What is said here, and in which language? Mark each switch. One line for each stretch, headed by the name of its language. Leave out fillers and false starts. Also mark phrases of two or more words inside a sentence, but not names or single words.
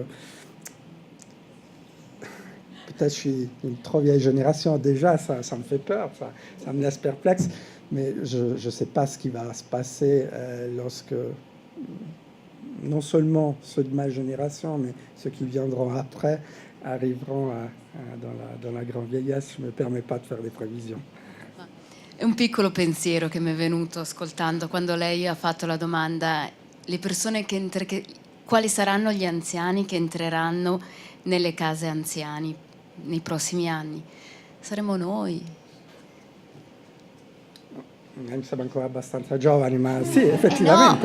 French: Peut-être je suis une trop vieille génération déjà, ça me fait peur, ça me laisse perplexe, mais je ne sais pas ce qui va se passer lorsque non seulement ceux de ma génération, mais ceux qui viendront après arriveront dans la grande vieillesse. Je ne me permets pas de faire des prévisions.
Italian: È un piccolo pensiero che mi è venuto ascoltando quando lei ha fatto la domanda: le persone quali saranno gli anziani che entreranno nelle case anziani nei prossimi anni? Saremo noi. Mi sembra ancora abbastanza giovani, ma sì, effettivamente.